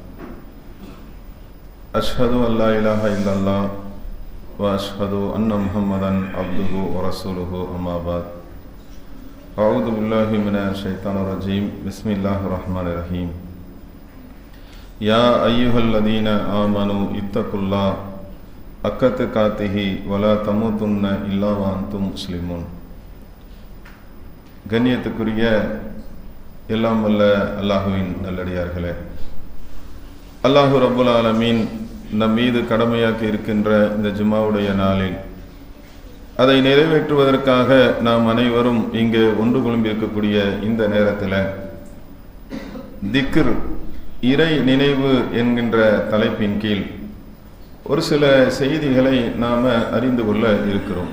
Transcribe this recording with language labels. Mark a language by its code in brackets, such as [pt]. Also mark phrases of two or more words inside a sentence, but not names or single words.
[ar] أشهد أن لا إله إلا الله وأشهد أن محمدا عبده ورسوله أما بعد أعوذ بالله من الشيطان الرجيم بسم الله الرحمن الرحيم يا أيها الذين آمنوا اتقوا الله حق تقاته ولا تموتن إلا وأنتم مسلمون. [ta] கண்ணியத்துக்குரிய எல்லாம் வல்ல அல்லாஹுவின் நல்லடியார்களே, [ar] الله رب العالمين [ta] நம் மீது கடமையாக்கி இருக்கின்ற இந்த ஜும்மாவுடைய நாளில் அதை நிறைவேற்றுவதற்காக நாம் அனைவரும் இங்கு ஒன்று குழும்பியிருக்கக்கூடிய இந்த நேரத்தில் திக்ர், இறை நினைவு என்கின்ற தலைப்பின் கீழ் ஒரு சில செய்திகளை நாம் அறிந்து கொள்ள இருக்கிறோம்.